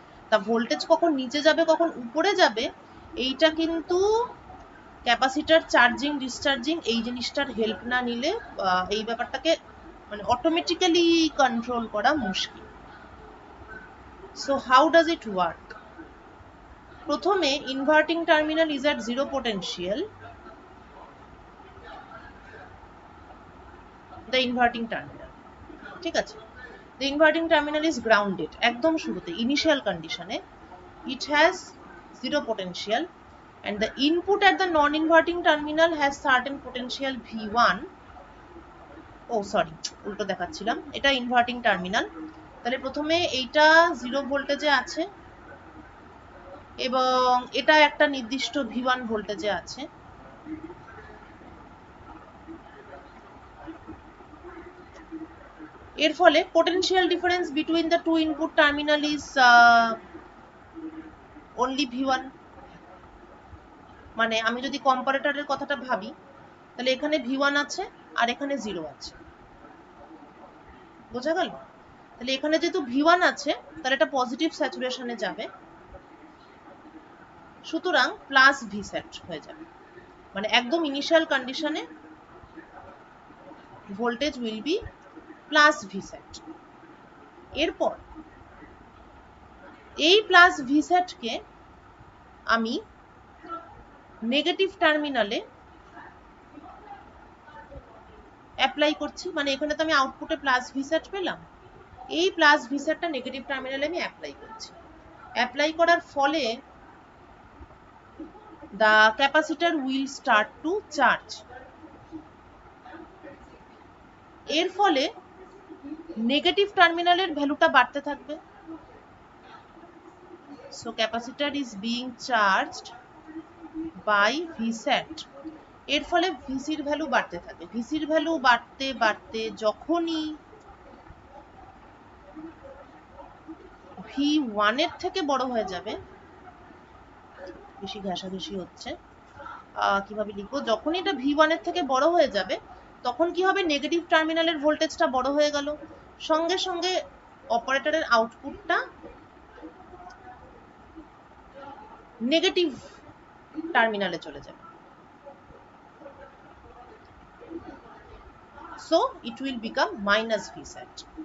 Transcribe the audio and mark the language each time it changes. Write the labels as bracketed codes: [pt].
[bn] তা ভোল্টেজ কখন নিচে যাবে কখন উপরে যাবে এইটা কিন্তু ক্যাপাসিটর চার্জিং ডিসচার্জিং এই জিনিসটার হেল্প না নিলে এই ব্যাপারটাকে মানে অটোমেটিক্যালি কন্ট্রোল করা মুশকিল। [en] So how does it work? [bn] প্রথমে [en] inverting terminal is at zero potential, the inverting terminal, [bn] ঠিক আছে? [en] The inverting terminal is grounded, [bn] একদম শুরুতে ইনিশিয়াল কন্ডিশনে [en] it has zero potential and the input at the non-inverting terminal has certain potential V1. oh sorry, [bn] উল্টো দেখাচ্ছিলাম, এটা inverting terminal. তাহলে প্রথমে এইটা 0 ভোল্টেজে আছে এবং এটা একটা নির্দিষ্ট V1 ভোল্টেজে আছে। এর ফলে [en] potential difference between the two input terminal is only V1। [bn] মানে আমি যদি কম্পারেটরের কথাটা ভাবি, তাহলে এখানে V1 আছে আর এখানে 0 আছে, বোঝা গেল? তাহলে এখানে যেহেতু V1 আছে তাহলে এটা পজিটিভ স্যাচুরেশনে যাবে, সুতরাং প্লাস V স্যাট হয়ে যাবে। মানে একদম ইনিশিয়াল কন্ডিশনে [en] Voltage will be plus V set. [bn] এরপর এই প্লাস ভিসেটকে আমি নেগেটিভ টার্মিনালে অ্যাপ্লাই করছি, মানে এখানে তো আমি আউটপুটে প্লাস ভিসেট পেলাম, এই প্লাস ভিসেটটা নেগেটিভ টার্মিনালে আমি অ্যাপ্লাই করছি। অ্যাপ্লাই করার ফলে [en] the capacitor will start to charge। [bn] এর ফলে নেগেটিভ টার্মিনালের ভ্যালুটা বাড়তে থাকবে। [en] so capacitor is being charged by Vsat। [bn] এর ফলে ভিসির ভ্যালু বাড়তে থাকে, ভিসির ভ্যালু বাড়তে বাড়তে যখনই V1 এর থেকে বড় হয়ে যাবে, বেশি ঘেঁষাঘেঁষি হচ্ছে, কিভাবে লিখবো, যখন এটা V1 এর থেকে বড় হয়ে যাবে তখন কি হবে, নেগেটিভ টার্মিনালের ভোল্টেজটা বড় হয়ে গেল, সঙ্গে সঙ্গে অপারেটরের আউটপুটটা নেগেটিভ টার্মিনালে চলে যাবে। [en] so it will become minus Vsat।